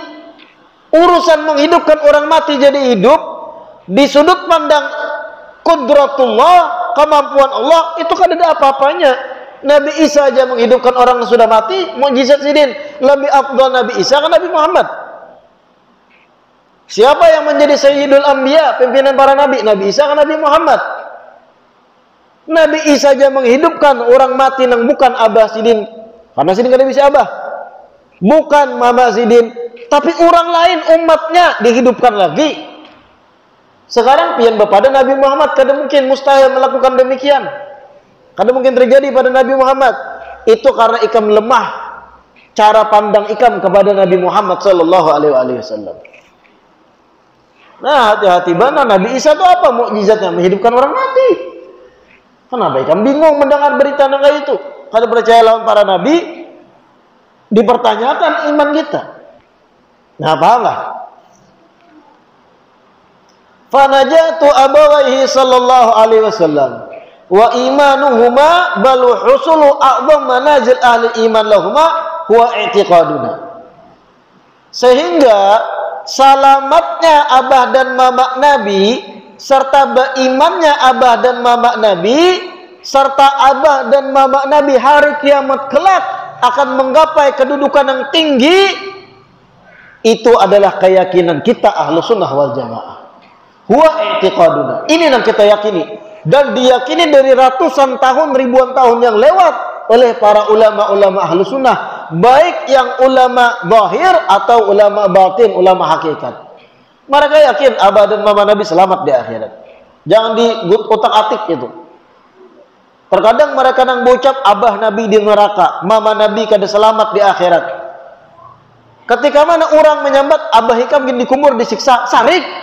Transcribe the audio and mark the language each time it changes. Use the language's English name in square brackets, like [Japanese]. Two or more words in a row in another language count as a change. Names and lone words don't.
[Indonesian] Urusan menghidupkan orang mati jadi hidup, di sudut pandang qudratullah, kemampuan Allah, itu kan ada apa-apanya. [Banjar] Nabi Isa aja menghidupkan orang yang sudah mati, mukjizat sidin. Lebih afdal Nabi Isa kan Nabi Muhammad. Siapa yang menjadi Sayyidul Anbiya, pimpinan para nabi? Nabi Isa kan Nabi Muhammad. Nabi Isa aja menghidupkan orang mati yang bukan abah sidin, karena sidin kan bisa abah, bukan mama sidin, tapi orang lain umatnya dihidupkan lagi. Sekarang pian kepada Nabi Muhammad, kada mungkin, mustahil melakukan demikian. Kada mungkin terjadi pada Nabi Muhammad. Itu karena ikam lemah cara pandang ikam kepada Nabi Muhammad [Arabic] صلى الله عليه وسلم. [Banjar] Nah, hati-hati bana, Nabi Isa itu apa mukjizatnya? Menghidupkan orang mati. Kenapa ikam bingung mendengar berita kayak itu? Kada percaya lawan para nabi, dipertanyakan iman kita. Nah, paham lah. [Arabic] فنجاة أبويه صلى الله عليه وسلم وإيمانهما بل حصول أعظم منازل أهل إيمان لهما هو اعتقادنا. [Indonesian] Sehingga salamatnya abah dan mama Nabi serta berimannya abah dan mama Nabi serta abah dan mama Nabi hari kiamat kelak akan menggapai kedudukan yang tinggi. Itu adalah keyakinan kita [Arabic] أهل السنة والجماعة. هو اعتقادنا. [Indonesian] Ini yang kita yakini dan diyakini dari ratusan tahun, ribuan tahun yang lewat oleh para ulama-ulama [Arabic] أهل السنة, [Indonesian] baik yang ulama zahir atau ulama batin, ulama hakikat. Mereka yakin abah dan mama Nabi selamat di akhirat. Jangan diutak-atik itu. [Banjar] Terkadang mereka nang bocap abah Nabi di neraka, mama Nabi kada selamat di akhirat. Ketika mana orang menyambat abah hikam gini dikumur disiksa, sarik.